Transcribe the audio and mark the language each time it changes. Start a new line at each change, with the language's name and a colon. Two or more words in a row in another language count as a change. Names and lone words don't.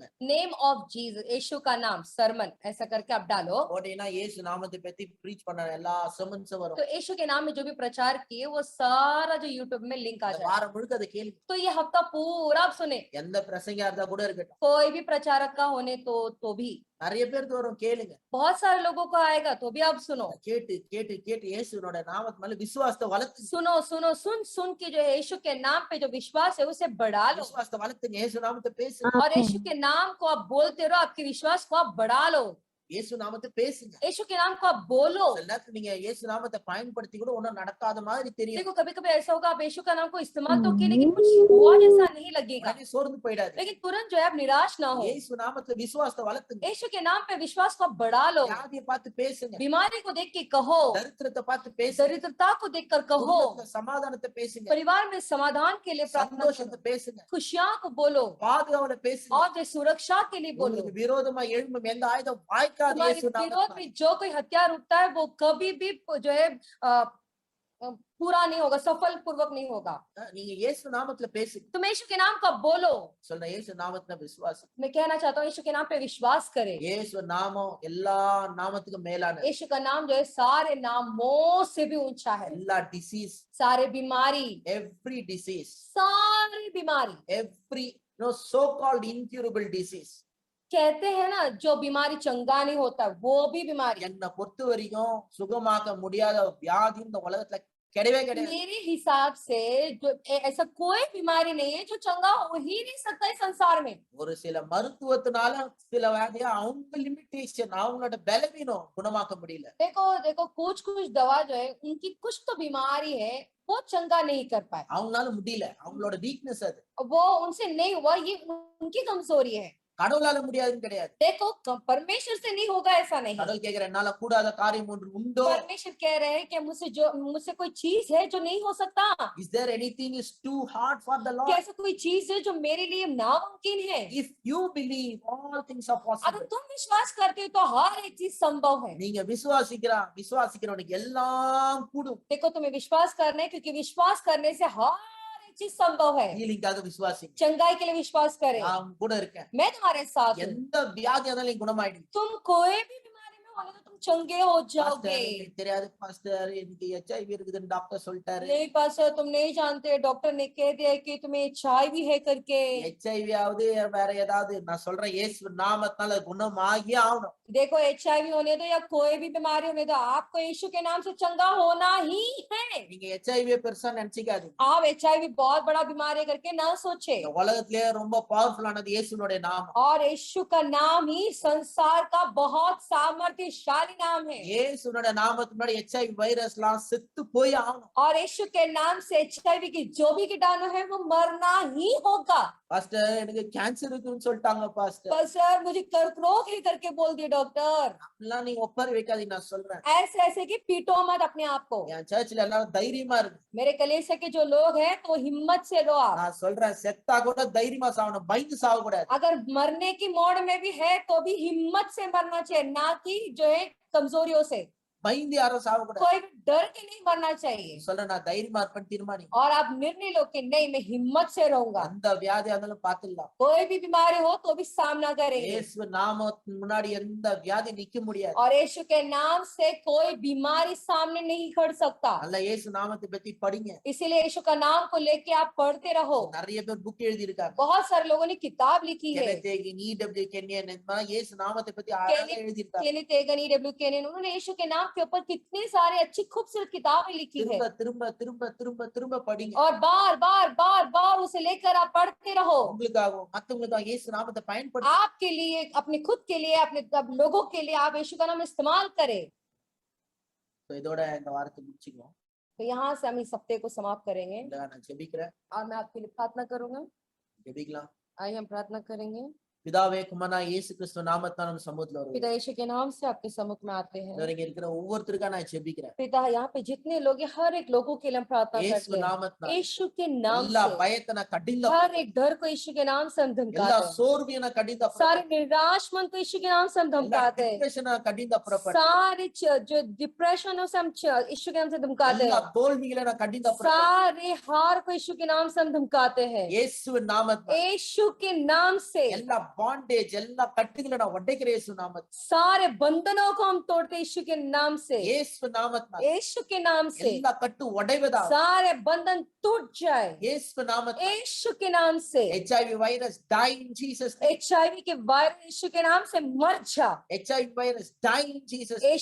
English: name of Jesus,
Hindi: यीशु का नाम सरमन ऐसा करके आप डालो
Tamil: போட்டீங்கன்னா இயேசு நாமத்தை பத்தி ப்ரீச் பண்ண எல்லா சர்மன்ஸும் வரும்.
Hindi: तो यीशु के नाम में जो भी प्रचार किए वो सारा जो यूट्यूब में लिंक आ
Tamil: இந்த
Hindi: जाए।
Tamil: வாரம் முழுக்க அதை கேளுங்க.
Hindi: तो ये हफ्ता पूरा आप सुने,
Tamil: எந்த பிரசங்கியா இருந்தா கூட இருக்கட்டும்.
Hindi: कोई भी प्रचारक का होने तो भी
Tamil: நிறைய பேருக்கு வரும் கேளுங்க.
Hindi: बहुत सारे लोगों को आएगा तो भी आप सुनो,
Tamil: கேட்டு கேட்டு கேட்டு இயேசுனோட நாமத்து மேல விசுவாசத்தை வளர்த்து
Hindi: सुनो सुनो सुन सुन के जो है यीशु के नाम पे जो विश्वास है उसे बढ़ा लो
Tamil: விசுவாசத்தை வளர்த்துங்க. இயேசு நாமத்தை பேசுங்க.
Hindi: और यीशु के नाम को आप बोलते रहो, आपके विश्वास को आप बढ़ा लो,
Tamil: இயேசு நாமத்தை பேசுங்க.
Hindi: यीशु के नाम को आप बोलो।
Tamil: சில நேரத்துல நீங்க இயேசு நாமத்தை பயன்படுத்தி கூட ஒண்ணும் நடக்காத மாதிரி தெரியும்.
Hindi: देखो कभी कभी ऐसा होगा आप यीशु का नाम को इस्तेमाल तो किए लेकिन कुछ हुआ जैसा नहीं लगेगा,
Tamil: உடனே சோர்ந்து போயிடாது.
Hindi: लेकिन तुरंत जो है आप निराश ना हो।
Tamil: இயேசு நாமத்துல விசுவாசத்தை வளர்த்துங்க.
Hindi: यीशु के नाम पे विश्वास को आप बढ़ा लो,
Tamil: வியாதியை பார்த்து பேசுங்க.
Hindi: बीमारी को देख के कहो,
Tamil: தரித்திரத்தை பார்த்து பேசுங்க.
Hindi: दरिद्रता को देखकर कहो,
Tamil: குடும்பத்துல சமாதானத்தை பேசுங்க.
Hindi: परिवार में समाधान के लिए प्रार्थना
Tamil: சந்தோஷத்தை
Hindi: करो,
Tamil: பேசுங்க.
Hindi: खुशियां को बोलो
Tamil: பாதுகாவல பேசுங்க.
Hindi: और जो सुरक्षा के लिए बोलो।
Tamil: உங்களுக்கு விரோதமா எழும்பும் எந்த ஆயுதம் வாய்க்காது.
Hindi: तुम्हारे
Tamil: இயேசு
Hindi: विरोध
Tamil: நாமத்துல
Hindi: में जो कोई हथियार उठता है वो कभी भी जो है पूरा नहीं होगा, सफल पूर्वक नहीं होगा।
Tamil: நீங்க இயேசு நாமத்துல பேசுங்க.
Hindi: तुम यीशु के नाम को आप बोलो।
Tamil: சொல்ற இயேசு நாமத்துல விசுவாசம்.
Hindi: मैं कहना चाहता हूँ यीशु के नाम पे विश्वास करें।
Tamil: இயேசு நாமம் எல்லா நாமத்துக்கும் மேலானது.
Hindi: यीशु का नाम जो है सारे नामों से भी ऊंचा है।
Tamil: எல்லா டிசீஸ்,
Hindi: सारे बीमारी,
English: every disease,
Hindi: सारी बीमारी,
English: every so called incurable disease,
Hindi: कहते हैं ना जो बीमारी चंगा नहीं होता वो भी बीमारी,
Tamil: என்னை பொறுத்த வரைக்கும் சுகமாக்க முடியாத வியாதி இந்த உலகத்துல கிடையவே கிடையாது.
Hindi: मेरे हिसाब से जो ऐसा कोई बीमारी नहीं है जो चंगा हो ही नहीं सकता है संसार में।
Tamil: ஒரு சில மருத்துவத்தினால சில வியாதிய அவங்க லிமிட்டேஷன், அவங்களோட பலவீனம் குணமாக்க முடியல.
Hindi: देखो देखो कुछ कुछ दवा जो है उनकी कुछ तो बीमारी है वो चंगा नहीं कर पाए,
Tamil: அவங்களால முடியல. அவங்களோட வீக்னஸ் அது.
Hindi: वो उनसे नहीं हुआ, ये उनकी कमजोरी है।
Tamil: கடவுளால முடியாதுன்னு கிடையாது.
Hindi: देखो परमेश्वर से नहीं होगा ऐसा नहीं।
Tamil: கடவுள் கேக்குற என்னால கூடாத காரியம் ஒன்று உண்டோ?
Hindi: परमेश्वर कह रहे हैं कि मुझसे कोई चीज है जो नहीं हो सकता।
English: Is there anything is too hard for the
Hindi: क्या
English: Lord?
Hindi: ऐसा कोई चीज है जो मेरे लिए नामुमकिन है?
English: If you believe, all things are
Hindi: अगर
English: possible.
Hindi: तुम विश्वास करते हो तो हर एक चीज संभव है।
Tamil: நீங்க விசுவாசிக்கிறவனுக்கு எல்லாம் கூடும்.
Hindi: देखो तुम्हें विश्वास करना है क्योंकि विश्वास करने से हर एक चीज संभव है।
Tamil: ஹீலிங்காக விசுவாசிங்க.
Hindi: चंगाई के लिए विश्वास करें।
Tamil: நான் கூட இருக்கேன்.
Hindi: मैं तुम्हारे साथ हूँ।
Tamil: எந்த வியாதியா இருந்தாலும் நீ குணமாயிடு.
Hindi: तुम कोई भी बीमारी में होने तो तुम चंगे हो
Tamil: பாஸ்டர்
Hindi: जाओगे।
Tamil: எனக்கு தெரியாது பாஸ்டர், எனக்கு HIV இருக்குதுன்னு டாக்டர் சொல்லிட்டாரு.
Hindi: नहीं पास्टर तुम नहीं जानते, डॉक्टर ने कह दिया है कि तुम्हें HIV है करके।
Tamil: HIV ஆவது வேற ஏதாவது, நான் சொல்றேன் இயேசு நாமத்தால குணமாகி ஆகணும்.
Hindi: देखो HIV होने दो या कोई भी बीमारी होने दो, आपको यीशु के नाम से चंगा होना ही है।
Tamil: நீங்க HIV பெருசா நினைச்சுக்காதீங்க.
Hindi: आप HIV बहुत बड़ा बीमारी करके ना सोचे।
Tamil: இந்த உலகத்திலேயே ரொம்ப பவர்ஃபுல்லானது இயேசுனுடைய நாமம்.
Hindi: और यीशु का नाम ही संसार का बहुत सामर्थ्यशाली नाम है।
Tamil: இயேசுனுடைய நாமத்துக்கு முன்னாடி HIV வைரஸ்லாம் செத்து போய் ஆகணும்.
Hindi: और यीशु के नाम से HIV की जो भी कीटाणु है वो मरना ही होगा।
Tamil: பாஸ்டர் எனக்கு கேன்சர் இருக்குன்னு சொல்லிட்டாங்க பாஸ்டர்.
Hindi: पर सर मुझे कर्क रोग है करके बोल दिया डॉक्टर।
Tamil: அப்படிலாம் நீங்க ஒப்பாரி வைக்காதீங்க, நான் சொல்றேன்.
Hindi: ऐसे ऐसे की पीटो मत अपने आप को।
Tamil: என் சர்ச்சில் எல்லாரும் தைரியமா இருக்கு.
Hindi: मेरे कलीसिया के जो लोग हैं तो हिम्मत से रो आप।
Tamil: நான் சொல்றேன் செத்தா கூட தைரியமா சாவணும், பயந்து சாவ கூடாது.
Hindi: अगर मरने की मोड़ में भी है तो भी हिम्मत से मरना चाहिए, ना कि जो है कमजोरियों से।
Tamil: பயந்து யாரும் சாவ கூடாது.
Hindi: कोई भी डर के नहीं मरना चाहिए।
Tamil: சொல்றேன் நான் தைரியமா இருப்பேன்னு தீர்மானி.
Hindi: और आप निर्णय लो कि नहीं मैं हिम्मत से रहूंगा।
Tamil: அந்த வியாதியா இருந்தாலும் பாத்துடலாம்.
Hindi: कोई भी बीमारी हो तो भी सामना करेंगे।
Tamil: இயேசு நாமத்துக்கு முன்னாடி எந்த வியாதி நிக்க முடியாது.
Hindi: और यीशु के नाम से कोई बीमारी सामने नहीं खड़ सकता।
Tamil: நல்ல இயேசு நாமத்தை பத்தி படிங்க.
Hindi: इसीलिए यीशु का नाम को लेके आप पढ़ते रहो।
Tamil: நிறைய பேர் புக் எழுதி இருக்காங்க.
Hindi: बहुत सारे लोगों ने किताब लिखी है।
Tamil: EW केनियन இந்த மாதிரி இயேசு நாமத்தை பத்தி அழகா எழுதி இருக்காங்க.
Hindi: केनी तेगन EW केनियन, उन्होंने यीशु के नाम के ऊपर कितनी सारी अच्छी खूबसूरत किताबें लिखी है।
Tamil: திரும்ப திரும்ப திரும்ப திரும்ப திரும்ப படிங்க.
Hindi: और बार बार बार बार उसे लेकर आप पढ़ते रहो।
Tamil: உங்களுக்காகவும் மத்தவங்களுக்காக இயேசு நாமத்தை பயன்படுத்துங்க.
Hindi: आपके लिए, अपने खुद के लिए, अपने लोगों के लिए आप यीशु का नाम इस्तेमाल करें।
Tamil: இதோட இந்த வாரத்தை முடிச்சுக்குவோம்.
Hindi: तो यहाँ से हम इस हफ्ते को समाप्त करेंगे
Tamil: நான் ஜெபிக்கிறேன்.
Hindi: और मैं आपके लिए प्रार्थना करूंगा।
Tamil: ஜெபிக்கலாம்.
Hindi: आइए हम प्रार्थना करेंगे।
Tamil: பிதாவே குமாரா இயேசு கிறிஸ்து நாமத்தால நம்ம சமூகத்துல வருவோம்.
Hindi: पिता यीशु के नाम से आपके सम्मुख में आते हैं।
Tamil: இங்க இருக்கிற ஒவ்வொருத்தருக்கா நான் ஜெபிக்கிறேன்.
Hindi: पिता यहाँ पे जितने लोग हैं हर एक लोगों के लिए हम प्रार्थना
Tamil: இயேசு
Hindi: करते हैं।
Tamil: நாமத்தால
Hindi: यीशु के नाम
Tamil: எல்லா
Hindi: से
Tamil: பயத்தை நான் கடிந்த
Hindi: हर एक डर को यीशु के नाम से हम
Tamil: எல்லா
Hindi: धमकाते हैं।
Tamil: சோர்வையும் நான் கடிந்த
Hindi: सारे निराश मन को यीशु के नाम से हम धमकाते हैं।
Tamil: டிப்ரெஷனை கடிந்த
Hindi: सारे जो डिप्रेशन से हम यीशु के नाम से धमकाते
Tamil: எல்லா
Hindi: हैं।
Tamil: தோல்விகளை நான் கடிந்த
Hindi: सारे हार को यीशु के नाम से हम धमकाते हैं।
Tamil: இயேசு நாமத்தால
Hindi: यीशु के नाम से
Tamil: எல்லா பாண்டேஜ் எல்லா கட்டுகளை நான் உடைக்கிற இயேசு நாமத்தால
Hindi: सारे बंधनों को हम तोड़ते हैं यीशु के नाम से।
Tamil: இயேசு நாமத்தால
Hindi: यीशु के नाम से
Tamil: எல்லா கட்டு உடைவதா
Hindi: सारे बंधन टूट जाए
Tamil: இயேசு நாமத்தால
Hindi: यीशु के नाम से।
English: HIV virus die in Jesus name.
Hindi: HIV के वायरस यीशु के नाम से मर जा।
English: HIV virus die in Jesus name.